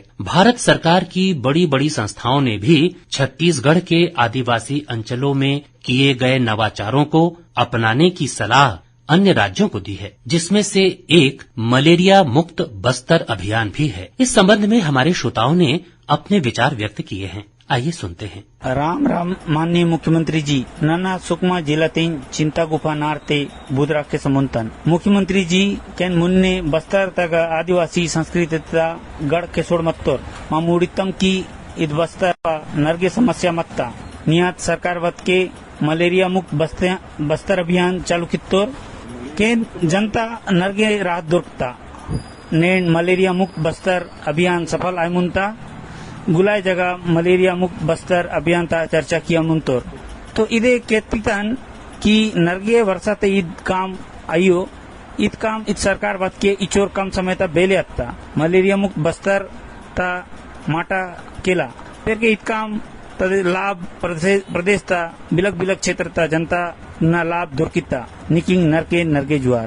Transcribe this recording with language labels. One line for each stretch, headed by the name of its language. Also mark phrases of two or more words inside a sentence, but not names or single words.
Hindi: भारत सरकार की बड़ी बड़ी संस्थाओं ने भी छत्तीसगढ़ के आदिवासी अंचलों में किए गए नवाचारों को अपनाने की सलाह अन्य राज्यों को दी है, जिसमें से एक मलेरिया मुक्त बस्तर अभियान भी है। इस संबंध में हमारे श्रोताओं ने अपने विचार व्यक्त किए हैं। आइए सुनते हैं। राम राम माननीय मुख्यमंत्री जी,
Gondi: नन्ना सुकमा जिला तीन चिंता गुफा नारते बुधरा के समुंतन मुख्यमंत्री जी कैन मुन्ने बस्तर तक आदिवासी संस्कृति गढ़ के सोड़ मत्तोर मामूडितम की इद बस्तर नरगे समस्या मत्ता नियत सरकार वत के मलेरिया मुक्त बस्तर अभियान चालू कित्तोर के जनता नरगे राहत दुर्गता नेन मलेरिया मुक्त बस्तर अभियान सफल आय मुनता गुलाय जगह मलेरिया मुक्त बस्तर अभियान ता चर्चा किया मुनतोर तो इदे केतितन की नरगे वर्षाते ईद काम आयो ईद काम इत सरकार बात के इचोर कम समय ता बेले अत्ता मलेरिया मुक्त बस्तर ता माटा केला फिर के ईद काम तदे लाभ प्रदेश ता बिलक बिलक क्षेत्र ता जनता न लाभ दुर्किता निकिंग नरगे जुआर।